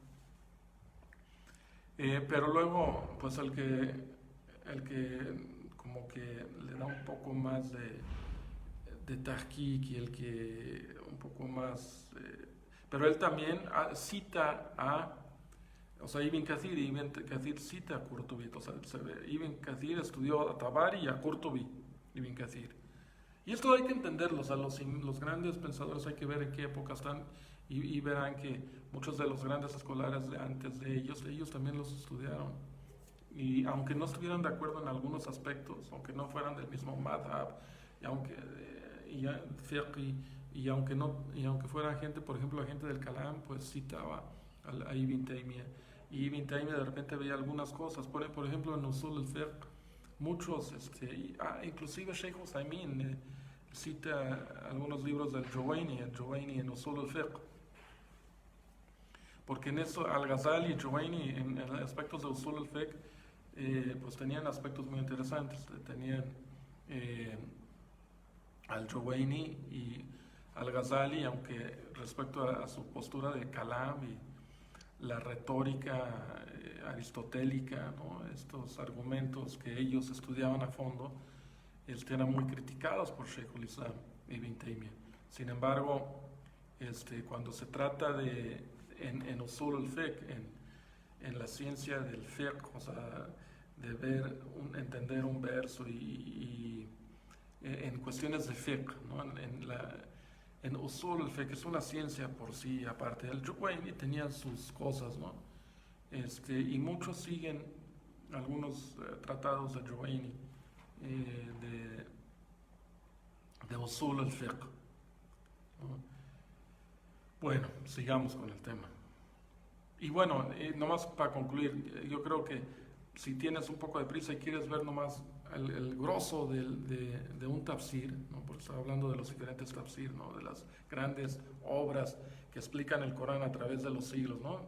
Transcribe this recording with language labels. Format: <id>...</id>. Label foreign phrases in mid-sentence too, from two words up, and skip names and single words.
<es>Pero luego, pues el que como que le da un poco más de tahqiq, y el que un poco más... pero él también cita o sea, Ibn Kathir cita a Qurtubi. O sea, Ibn Kathir estudió a Tabari y a Qurtubi, Ibn Kathir. Y esto hay que entenderlo, o sea, los grandes pensadores hay que ver en qué época están, y verán que muchos de los grandes escolares de antes de ellos también los estudiaron. Y aunque no estuvieran de acuerdo en algunos aspectos, aunque no fueran del mismo madhab, y aunque fuera gente, por ejemplo, la gente del Kalam, pues citaba a Ibn Taymiyyah. Y Ibn Taymiyyah de repente veía algunas cosas, por ejemplo en Usul al-Fiqh, muchos, inclusive Sheikh Uthaymeen cita algunos libros del Juwayni en Usul al-Fiqh. Porque en eso Al-Ghazali y Juwayni en aspectos de Usul al-Fiqh pues tenían aspectos muy interesantes. Tenían al Juwayni y al-Ghazali, aunque respecto a su postura de Kalam y la retórica aristotélica, ¿no? Estos argumentos que ellos estudiaban a fondo, eran muy criticados por Sheikh al-Islam Ibn Taymiyyah. Sin embargo, cuando se trata en Usul al-Fiqh, en la ciencia del fiqh, o sea, de entender un verso y en cuestiones de fiqh, ¿no? En Usul al-Fiqh es una ciencia por sí aparte. El Juwayni tenía sus cosas, ¿no? Y muchos siguen algunos tratados de Juwayni de Usul al-Fiqh, ¿no? Bueno, sigamos con el tema. Y bueno, nomás para concluir, yo creo que si tienes un poco de prisa y quieres ver nomás el grosso de un tafsir, ¿no? Porque estaba hablando de los diferentes tafsir, ¿no? De las grandes obras que explican el Corán a través de los siglos, ¿no?</es>